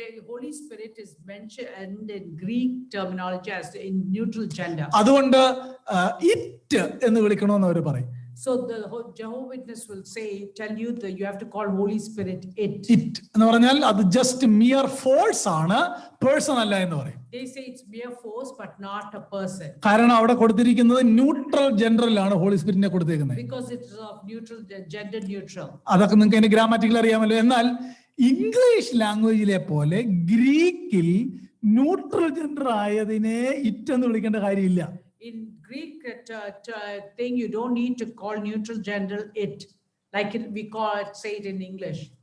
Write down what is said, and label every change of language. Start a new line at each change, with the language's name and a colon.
English: Holy Spirit is mentioned in Greek terminology as in neutral gender.
Malayalam: അതുകൊണ്ട് it എന്ന് വിളിക്കണമെന്ന് അവർ പറയും.
English: So the Jehovah's Witness will tell you that you have to call Holy Spirit it.
Malayalam: It എന്ന് പറഞ്ഞാൽ അത് just mere force ആണ്, person അല്ല എന്ന് പറയും.
English: They say it's mere force but not a person.
Malayalam: കാരണം അവിടെ കൊടുത്തിരിക്കുന്നത് ന്യൂട്രൽ ജെൻഡറിലാണ് ഹോളി സ്പിരിറ്റിനെ കൊടുത്തേക്കുന്നത്.
English: Because it's of neutral, gender neutral.
Malayalam: അതൊക്കെ നിങ്ങൾക്ക് അതിന്റെ ഗ്രാമാറ്റിക്കൽ അറിയാമല്ലോ. എന്നാൽ ഇംഗ്ലീഷ് ലാംഗ്വേജിലെ പോലെ ഗ്രീക്കിൽ ന്യൂട്രൽ ജെൻഡർ ആയതിനെ ഇറ്റ് എന്ന് വിളിക്കേണ്ട കാര്യമില്ല.
English: In Greek thing, you don't need to call neutral gender it, like we call it, say it in English.